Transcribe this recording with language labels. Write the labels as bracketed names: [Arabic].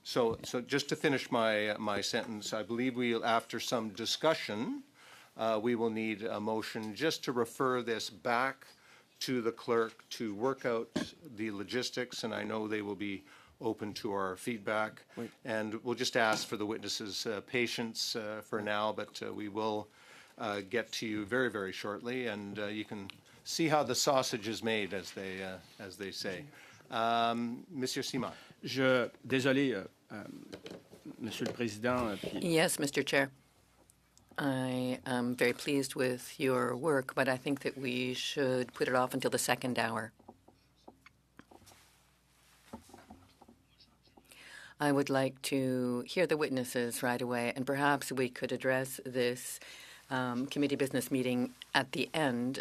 [English] So just to finish my sentence, I believe after some discussion, we will need a motion just to refer this back to the clerk to work out the logistics, and I know they will be open to our feedback. Wait. And we'll just ask for the witnesses' patience for now, but we will get to you very, very shortly, and you can see how the sausage is made, as they say. [French] Monsieur Simon. Désolé, Monsieur le Président. [English] Yes, Mr. Chair. I am very pleased with your work, but I think that we should put it off until the second hour. I would like to hear the witnesses right away, and perhaps we could address this committee business meeting at the end.